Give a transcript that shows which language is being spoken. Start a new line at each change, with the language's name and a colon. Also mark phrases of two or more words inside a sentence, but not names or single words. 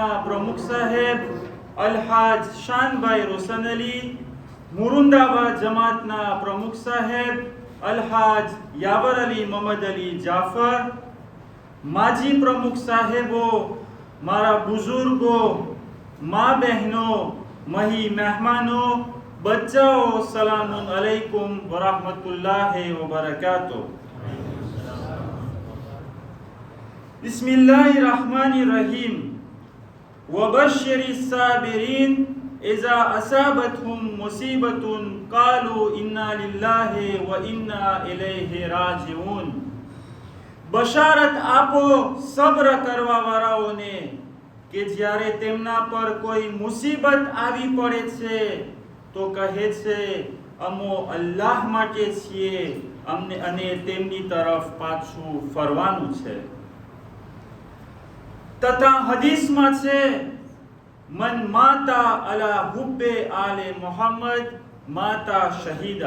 Gujarati: પ્રમુખ સાહેબ અલ્હાજ શાનભાઈ રોશન અલી, મુરુંદાબાદ જમાતના પ્રમુખ સાહેબ અલ્હાજ યાવર અલી મોહમ્મદ અલી જાફર, માજી પ્રમુખ સાહેબો, મારા બુઝુર્ગો, મા બહેનો, મહી મહેમાનો, बच्चाओ,
Arabic: سلام عليكم ورحمة الله وبركاته. بسم الله الرحمن الرحيم. وبشر الصابرين إذا أصابتهم مصيبة قالوا إنا لله وإنا إليه راجعون.
Gujarati: બશારત આપો સબ્ર કરવા વાળાઓને કે જ્યારે તેમના પર કોઈ મુસીબત આવી પડે છે તો કહે છે અમો અલ્લાહ માટે છીએ અમને અને તેમની તરફ પાછું ફરવાનું છે। તથા હદીસમાં છે
Arabic: من مات على حب آل محمد مات شهيدا.